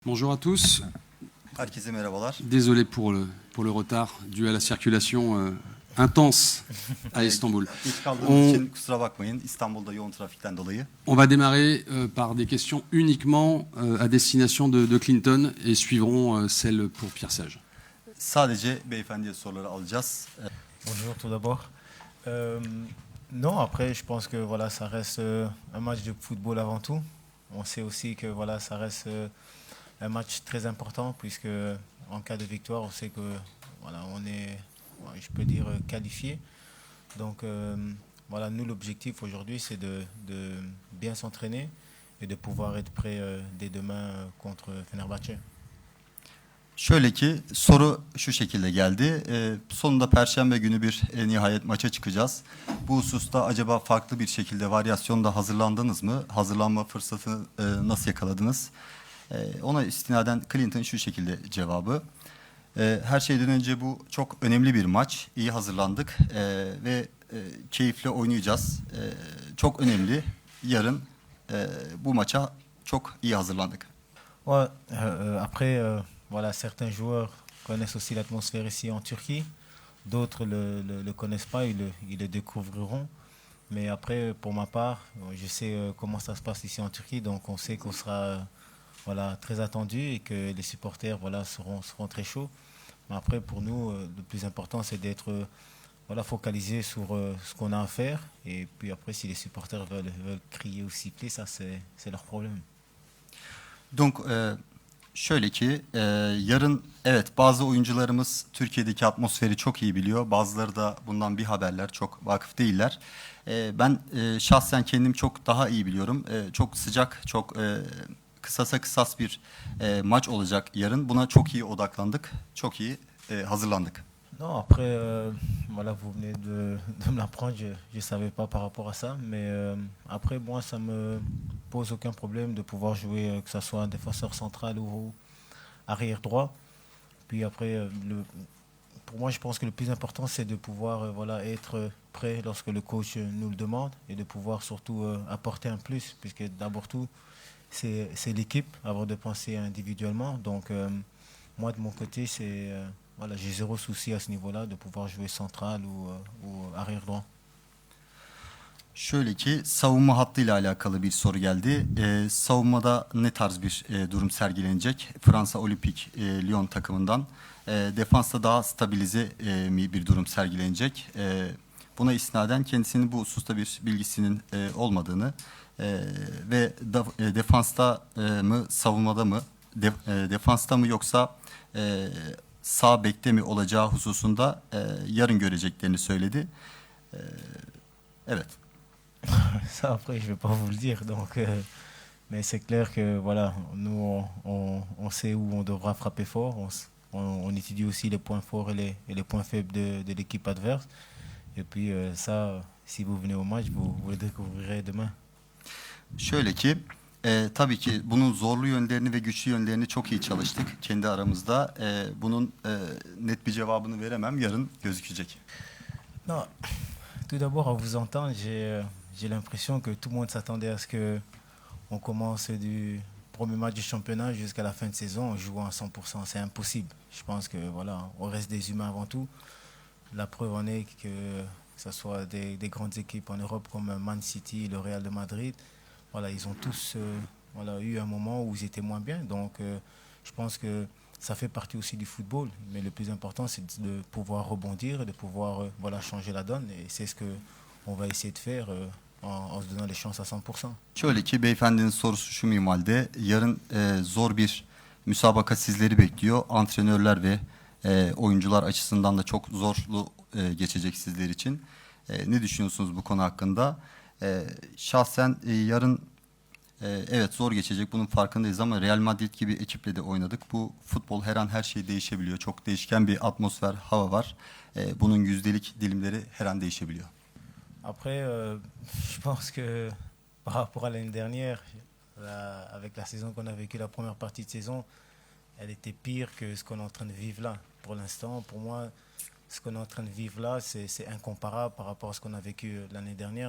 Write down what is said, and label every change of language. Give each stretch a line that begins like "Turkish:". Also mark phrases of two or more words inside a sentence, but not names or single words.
French: Bonjour à tous.
Turkish: Herkese merhabalar.
French: Désolé pour le retard dû à la circulation intense à Istanbul.
Turkish: Geç kaldığımız için kusura bakmayın. İstanbul'da yoğun trafikten dolayı.
French: On va démarrer par des questions uniquement à destination de Clinton et suivront celles pour Pierre Sage.
Turkish: Sadece beyefendiye soruları alacağız.
French: Bonjour tout d'abord. Non, après, je pense que voilà, ça reste un match de football avant tout. On sait aussi que voilà, ça reste un match très important puisque en cas de victoire, on sait que voilà, on est, je peux dire, qualifié. Donc voilà, nous l'objectif aujourd'hui, c'est de bien s'entraîner et de pouvoir être prêt dès demain contre Fenerbahçe.
Turkish: Şöyle ki soru şu şekilde geldi. Sonunda Perşembe günü bir nihayet maça çıkacağız. Bu hususta acaba farklı bir şekilde varyasyonda hazırlandınız mı? Hazırlanma fırsatını nasıl yakaladınız? Ona istinaden Clinton şu şekilde cevabı. Her şeyden önce bu çok önemli bir maç. İyi hazırlandık ve keyifle oynayacağız. Çok önemli. Yarın bu maça çok iyi hazırlandık.
French: Ouais, après, voilà, certains joueurs connaissent aussi l'atmosphère ici en Turquie. D'autres le connaissent pas, ils le découvriront. Mais après, pour ma part, je sais comment ça se passe ici en Turquie, donc on sait qu'on sera voilà, très attendu et que les supporters voilà, seront très chauds. Mais après, pour nous, le plus important, c'est d'être voilà, focalisé sur ce qu'on a à faire. Et puis après, si les supporters veulent crier ou siffler, ça, c'est leur problème. Donc,
Turkish: şöyle ki yarın evet bazı oyuncularımız Türkiye'deki atmosferi çok iyi biliyor. Bazıları da bundan bir haberler çok vakıf değiller. Ben şahsen kendim çok daha iyi biliyorum. Çok sıcak, çok kısasa kısas bir maç olacak yarın. Buna çok iyi odaklandık, çok iyi hazırlandık.
French: Non, après, voilà, vous venez de me l'apprendre, je ne savais pas par rapport à ça, mais après, moi, ça me pose aucun problème de pouvoir jouer, que ce soit un défenseur central ou arrière droit. Puis après, pour moi, je pense que le plus important, c'est de pouvoir voilà, être prêt lorsque le coach nous le demande et de pouvoir surtout apporter un plus, puisque d'abord tout, c'est l'équipe avant de penser individuellement. Donc, moi, de mon côté, c'est... Voilà, j'ai zéro souci à ce niveau-là de pouvoir jouer central ou arrière droit.
Turkish: Şöyle ki savunma hattıyla alakalı bir soru geldi. Savunmada ne tarz bir durum sergilenecek? Fransa Olimpik Lyon takımından. Defansta daha stabilize bir durum sergilenecek. Buna istinaden kendisinin bu hususta bir bilgisinin olmadığını ve defansta mı savunmada mı defansta mı yoksa sağ bekte mi olacağı hususunda yarın göreceklerini söyledi. Evet.
French: Ça après je vais pas vous le dire donc mais c'est clair que voilà nous on sait où on devra frapper fort, on étudie aussi les points forts et les points faibles de l'équipe adverse et puis ça si vous venez au match vous le découvrirez demain.
Turkish: Şöyle ki tabii ki bunun zorlu yönlerini ve güçlü yönlerini çok iyi çalıştık kendi aramızda. Bunun net bir cevabını veremem. Yarın gözükecek.
French: Non, tout d'abord à vous entendre, j'ai l'impression que tout le monde s'attendait à ce que on commence du premier match du championnat jusqu'à la fin de saison en jouant à 100%. C'est impossible. Je pense que voilà, on reste des humains avant tout. La preuve en est que ce soit des grandes équipes en Europe comme Man City, le Real de Madrid. Voilà, ils ont tous voilà, eu un moment où ils étaient moins bien. Donc, je pense que ça fait partie aussi du football. Mais le plus important, c'est de pouvoir rebondir, de pouvoir voilà, changer la donne. Et c'est ce qu'on va essayer de faire en se donnant les chances à 100%.
Turkish: Şöyle ki beyefendinin sorusu şu minvalde. Yarın zor bir müsabaka sizleri bekliyor. Antrenörler ve oyuncular açısından da çok zorlu geçecek sizler için. Ne düşünüyorsunuz bu konu hakkında? Şahsen yarın evet zor geçecek, bunun farkındayız ama Real Madrid gibi ekiple de oynadık. Bu futbol her an her şey değişebiliyor. Çok değişken bir atmosfer, hava var. Bunun yüzdelik dilimleri her an değişebiliyor.
French: Après, je pense que par rapport à l'année dernière, avec la saison qu'on a vécue, la première partie de saison, elle était pire que ce qu'on est en train de vivre là. Pour l'instant, pour moi, ce qu'on est en train de vivre là, c'est incomparable par rapport à ce qu'on a vécu l'année dernière.